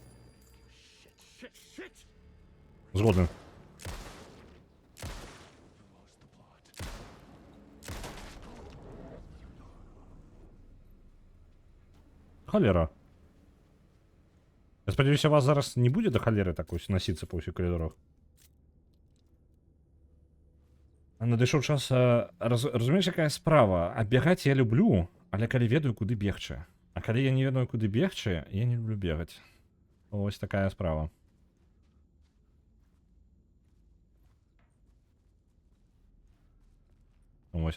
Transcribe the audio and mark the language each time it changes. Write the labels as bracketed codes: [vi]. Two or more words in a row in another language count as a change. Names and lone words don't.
[uk] Згоден. Холера. Я сподіваюся, вас зараз не буде до холери так ось носиться по всіх коридорах. [be] Надышоў час, разумееш, якая справа? А бегаць я люблю, але калі ведаю, куды бегчы. А калі я не ведаю, куды бегчы, я не люблю бегаць. Ось такая справа. Ось.